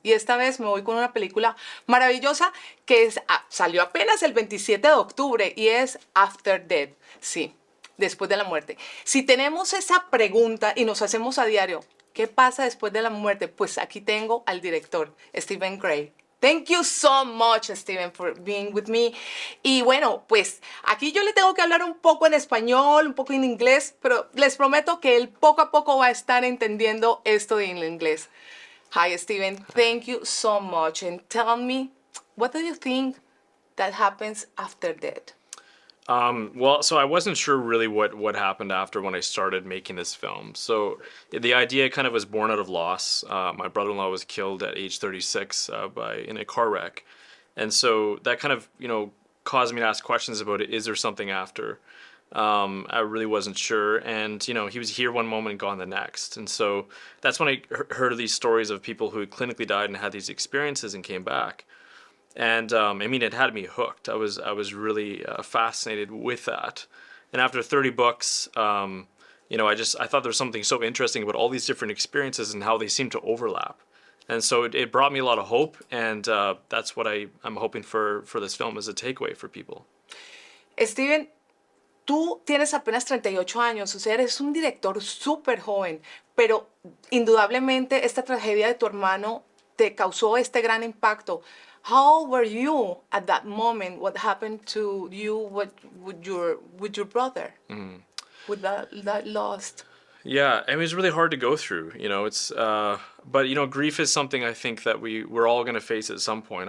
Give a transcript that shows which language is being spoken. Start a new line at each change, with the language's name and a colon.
Spanish: Y esta vez me voy con una película maravillosa que salió apenas el 27 de octubre y es After Death. Sí, después de la muerte. Si tenemos esa pregunta y nos hacemos a diario, ¿qué pasa después de la muerte? Pues aquí tengo al director, Stephen Gray.
English: Thank you so much, Steven, for being with me.
Spanish: Y bueno, pues aquí yo le tengo que hablar un poco en español, un poco en inglés, pero les prometo que él poco a poco va a estar entendiendo esto en inglés.
English: Hi, Steven. Thank you so much. And tell me, what do you think that happens after death? Well, so I wasn't sure really what happened after when I started making this film. So the idea kind of was born out of loss. My brother-in-law was killed at age 36 in a car wreck. And so that kind of, caused me to ask questions about it. Is there something after? I really wasn't sure. And, he was here one moment and gone the next. And so that's when I heard of these stories of people who had clinically died and had these experiences and came back. And it had me hooked. I was really fascinated with that. And after 30 books, I thought there was something so interesting about all these different experiences and how they seem to overlap. And so it brought me a lot of hope, and that's what I'm hoping for this film as a takeaway for people.
Spanish: Steven, tú tienes apenas 38 años, o sea, eres un director súper joven, pero indudablemente esta tragedia de tu hermano te causó este gran impacto.
English: How old were you at that moment? What happened to you with your brother? Mm. With that loss? Yeah, it was really hard to go through. But grief is something I think that we're all going to face at some point.